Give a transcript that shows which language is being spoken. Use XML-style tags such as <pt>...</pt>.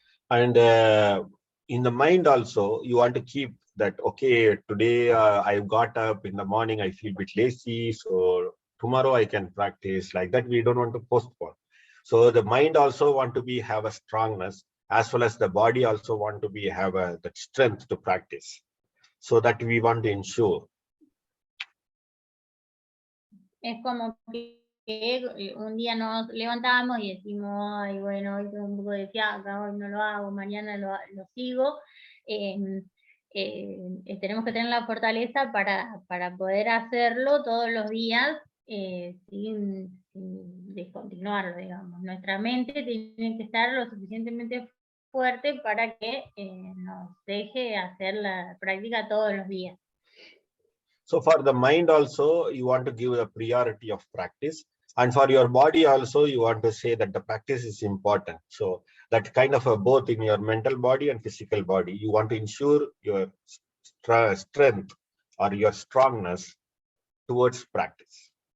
<en>And in the mind also, you want to keep that, okay, today I got up in the morning, I feel a bit lazy, so tomorrow I can practice. Like that, we don't want to postpone. So the mind also want to be have a strongness, as well as the body also want to be have that strength to practice. So that we want to ensure.</en> <es>Es como que un día nos levantamos y decimos, ay, bueno, hoy tengo un poco de fiaca, hoy no lo hago, mañana lo sigo. Tenemos que tener la fortaleza para poder hacerlo todos los días sin descontinuarlo, digamos. Nuestra mente tiene que estar lo suficientemente fuerte para que nos deje hacer la práctica todos los días.</es> <en>So for the mind also, you want to give the priority of practice. And for your body also, you want to say that the practice is important. So that kind of both in your mental body and physical body, you want to ensure your strength or your strongness towards practice.</en>